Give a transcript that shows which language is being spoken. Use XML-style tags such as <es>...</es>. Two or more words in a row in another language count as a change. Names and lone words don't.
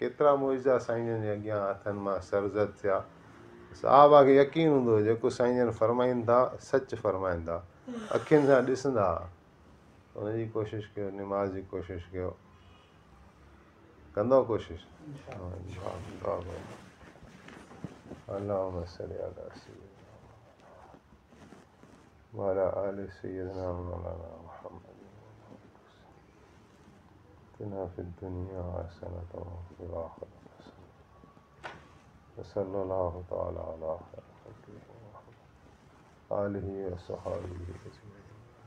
<sd>केतिरा मौजज़ा साईं जन जे अॻियां हथनि मां सरज़द थिया। सहाबा खे यकीन हूंदो हुओ जेको साईं जन फरमाइनि था सचु फरमाइनि था, अखियुनि सां ॾिसंदा। हुनजी कोशिशि कयो, निमाज़ जी कोशिशि कयो, कंदो कोशिशि।</sd> <ar>اللهم صل على سيدنا وعلى آل سيدنا مولانا محمد آتنا في الدنيا حسنة وفي الآخرة حسنة وصلى الله تعالى على آلہ و صحابہ اجمعین۔</ar>